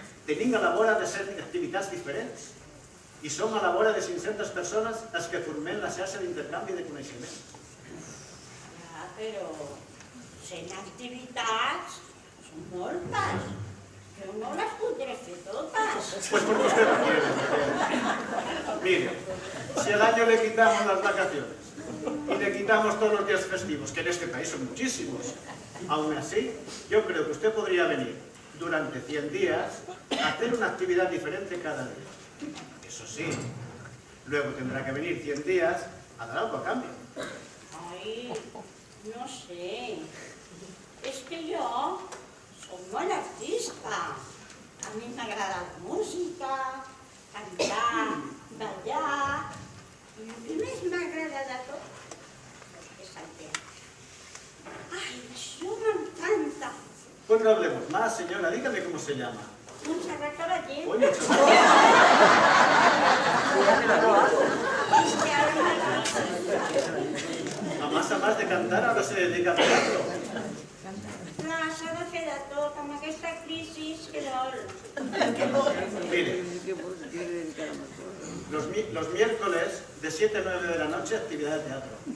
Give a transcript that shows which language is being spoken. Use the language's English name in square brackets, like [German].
[Catalan] Tenim a la vora de 7 activitats diferents i som a la vora de 500 persones els que formem la xarxa d'intercanvi de coneixements. Ja, però 100 activitats són moltes. Jo no les podré fer totes. [Spanish] Pues porque usted no quiere. Mire, si al año le quitamos las vacaciones y le quitamos todos los días festivos, que en este país son muchísimos, aún así, yo creo que usted podría venir durante 100 días a hacer una actividad diferente cada día. Eso sí, luego tendrá que venir 100 días a dar algo a cambio. [Catalan] Ai, no sé. És que jo soc molt artista. A mi m'agrada la música, cantar, ballar. I el que més m'agrada de tot és el teatre. Ai, això m'encanta. [Spanish] Pues no hablemos más, señora, dígame cómo se llama. Montserrat Cavaller. Oye, [Catalan] I que [Spanish] de cantar, ahora se dedica al teatro. [Catalan] Clar, s'ha de fer de tot, amb aquesta crisi que vol. [Spanish] Mire, los miércoles de 7 a 9 de la noche actividad de teatro.